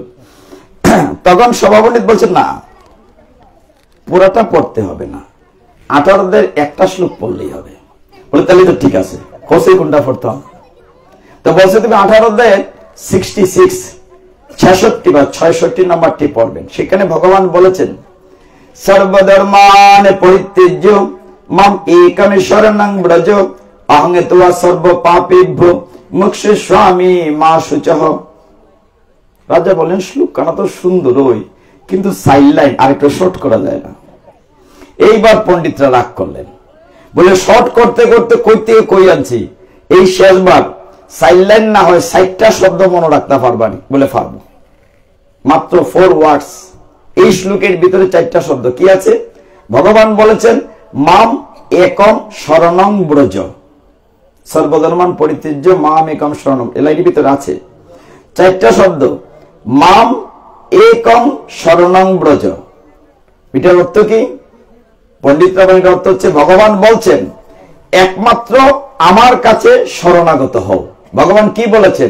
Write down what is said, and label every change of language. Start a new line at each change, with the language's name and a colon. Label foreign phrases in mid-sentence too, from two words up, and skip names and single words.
Bangla: তখন সভাপতি বলছেন, না, পুরাটা পড়তে হবে না, 18 অধ্যায়ের একটা শ্লোক পড়লেই হবে। বলে তাহলে তো ঠিক আছে, কোসে কোনটা পড়তাম? তো বলছে তুমি 18 অধ্যায়ের 66 বা 66 নম্বরটি পড়বেন। সেখানে ভগবান বলেছেন,
Sanskrit: সর্বধর্মান পরিত্যজ্য মাম একম শরণং ব্রজ অহং ত্বা সর্ব পাপেভ্যো মোক্ষয়িষ্যামি মা শুচঃ।
Bangla: রাজা বলেন, শ্লোকখানা তো সুন্দরই, কিন্তু
English: side line
Bangla: আরেকটু শর্ট করা যায় না? এইবার পণ্ডিতরা রাগ করলেন, বলে শর্ট করতে করতে কই থেকে কই আনছি, এই শেষবার
English: side line
Bangla: না হয় 60টা শব্দ মনে রাখতে পারবানি? বলে পারবো। মাত্র 4 ওয়ার্ডস, এই শ্লোকের ভিতরে 4টা শব্দ কি আছে? ভগবান বলেছেন,
Sanskrit: মাম একম শরণং ব্রজ, সর্বধর্মান পরিত্যজ্য মাম একম শরণং,
Bangla: এই লাইনের ভিতরে আছে 4টা শব্দ।
Sanskrit: মাম একম শরণং ব্রজ,
Bangla: এটার অর্থ কি? পণ্ডিতরা বলেন, অর্থ হচ্ছে ভগবান বলছেন, একমাত্র আমার কাছে শরণাগত হও। ভগবান কি বলেছেন?